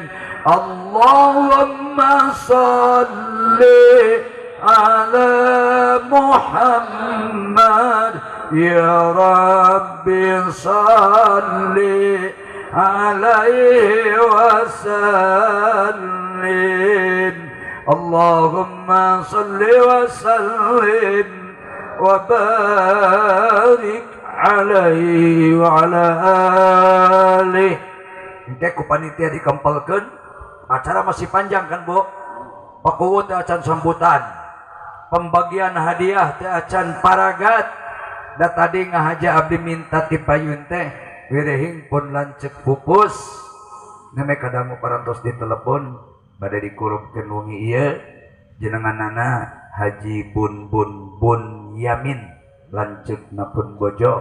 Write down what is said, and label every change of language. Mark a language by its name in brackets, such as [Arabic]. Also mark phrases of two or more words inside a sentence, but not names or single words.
[Arabic] اللهم صل على محمد يا رب صل عليه وسلم. اللهم صل وسلم وبارك عليه وعلى آله. [Sundanese] Ini ku panitia dikempelkeun, acara masih panjang kan Bu? Pakuwu teh acan sambutan, pembagian hadiah teh acan paragat. Da tadi ngahaja abdi minta ti payun teh wirehing pun lancek pupus. Neme kadangu parantos di telepon bade dikurupkeun wengi ieu jenenganana Haji Bun Yamin lanceukna pun bojo.